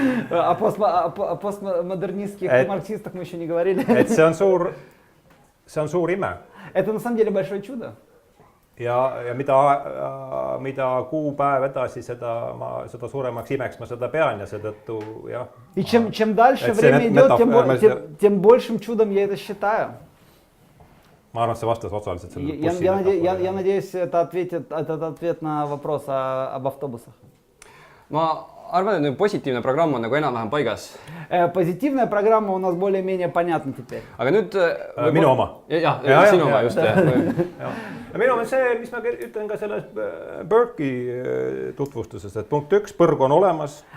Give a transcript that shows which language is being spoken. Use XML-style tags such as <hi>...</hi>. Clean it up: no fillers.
<ru>О постмодернистских марксистах мы еще не говорили.</ru> <et>Et see on suur ime.</et> <ru>Это на самом деле большое чудо.</ru> <et>Ja mida kuupäev edasi, seda suuremaks imeks ma seda pean ja seetõttu jah.</et> <ru>И чем дальше время идет, тем большим чудом я это считаю.</ru> <et>Ma arvan, et see vastas osaliselt sellele</et> <ru>Я надеюсь, это ответ на вопрос об автобусах.</ru> <et>Ma arvan, et positiivne programm on nagu enam-vähem paigas.</et> <ru>Позитивная программа у нас более-менее понятна теперь.</ru> <et>Aga nüüd... Minu oma. Jah, sinu oma just. Minu oma see, mis ma ütlen ka selles Burke'i tutvustuses, et punkt 1, põrg on olemas.</et>